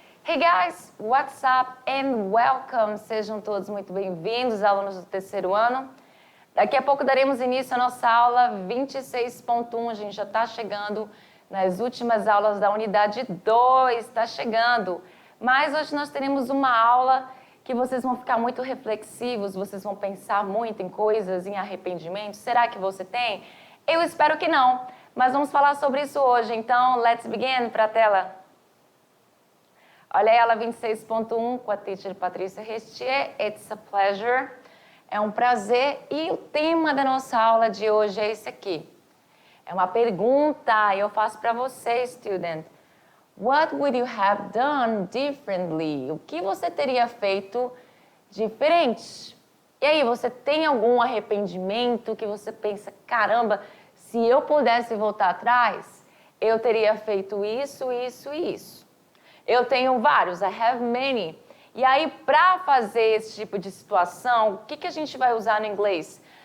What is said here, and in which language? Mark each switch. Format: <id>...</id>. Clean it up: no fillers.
<en>Hey guys, what's up and welcome!</en> <pt>Sejam todos muito bem-vindos, alunos do terceiro ano. Daqui a pouco daremos início à nossa aula 26.1. A gente já está chegando nas últimas aulas da unidade 2, está chegando. Mas hoje nós teremos uma aula que vocês vão ficar muito reflexivos, vocês vão pensar muito em coisas, em arrependimento. Será que você tem? Eu espero que não, mas vamos falar sobre isso hoje. Então,</pt> <en>let's begin</en> <pt>para a tela. Olha aí, aula 26.1 com a teacher Patrícia Restier.</pt> <en>It's a pleasure.</en> <pt>É um prazer. E o tema da nossa aula de hoje é esse aqui. É uma pergunta e eu faço para você, student.</pt> <en>What would you have done differently?</en> <pt>O que você teria feito diferente? E aí, você tem algum arrependimento que você pensa, caramba, se eu pudesse voltar atrás, eu teria feito isso, isso e isso. Eu tenho vários,</pt> <en>I have many.</en> <pt>E aí, para fazer esse tipo de situação, o que a gente vai usar no inglês?</pt>